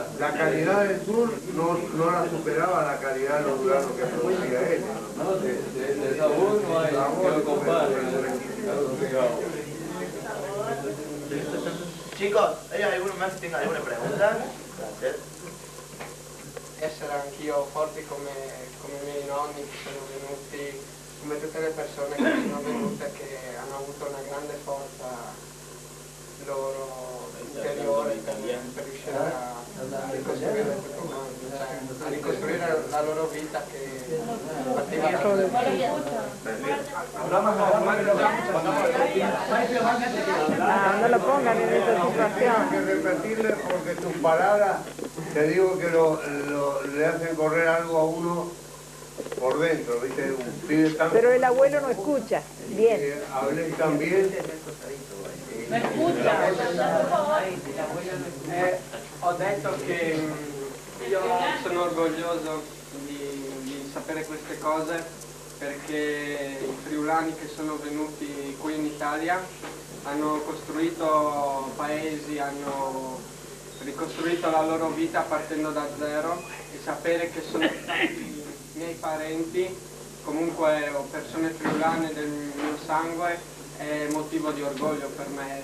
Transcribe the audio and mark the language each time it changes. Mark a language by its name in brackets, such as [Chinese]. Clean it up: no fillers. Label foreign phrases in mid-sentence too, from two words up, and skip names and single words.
[Spanish] La calidad del sur no la superaba la calidad del Honduras que producía él. No, de sabor no hay que lo compare. Chicos, ¿hay alguno más que tenga alguna pregunta? Gracias. [Italian] Essere anch'io forti come i miei nonni che sono venuti, come tutte le persone che sono venute, che hanno avuto una grande forza loro interiore per riuscire a ricostruire tutto quanto, cioè a ricostruire la loro vita che partiva da [Spanish] no lo pongan en esa situación. Hay que repetirle porque tus palabras, te digo que le hacen correr algo a uno por dentro, ¿viste? Un pibe tan... Pero el abuelo no escucha. Bien. Hablé también. No escucha. [Italian] Ho detto che io sono orgoglioso di sapere queste cose perché i friulani che sono venuti qui in Italia hanno costruito paesi, hanno ricostruito la loro vita partendo da zero, e sapere che sono stati miei parenti, comunque o persone friulane del mio sangue, è motivo di orgoglio per me.